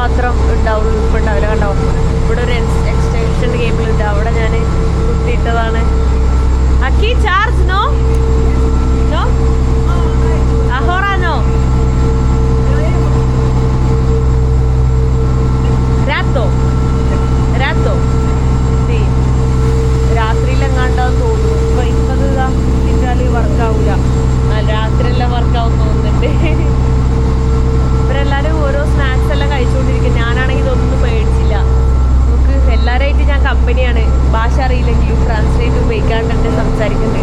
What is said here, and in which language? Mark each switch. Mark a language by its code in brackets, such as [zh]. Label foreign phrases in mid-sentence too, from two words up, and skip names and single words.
[ml] മാത്രം ഉണ്ടാവുള്ളൂ, ഇപ്പം ഉണ്ടാവില്ല. കണ്ടോ, ഇവിടെ ഒരു എക്സ്റ്റൻഷൻ കേബിൾ ഉണ്ട്, അവിടെ ഞാൻ കുത്തിയിട്ടതാണ്. [es] aquí ചാർജ് no no ahora no rato sí [ml] രാത്രിയിലെങ്ങാണ്ടാന്ന് തോന്നുന്നു. ഇപ്പൊ ഇന്നത് ഇതാ വർക്കാവൂല, രാത്രിയെല്ലാം വർക്കാവും തോന്നുന്നുണ്ട്. ഇവരെല്ലാരും ഓരോ സ്നാക്സ് എല്ലാം കഴിച്ചുകൊണ്ടിരിക്കും. ഞാനാണെങ്കിൽ ഇതൊന്നും പേടിച്ചില്ല. നമുക്ക് എല്ലാവരായിട്ട് ഞാൻ കമ്പനിയാണ്, ഭാഷ അറിയില്ലെങ്കിലും ട്രാൻസ്ലേറ്റ് ഉപയോഗിക്കാണ്ട് സംസാരിക്കുന്നുണ്ട്.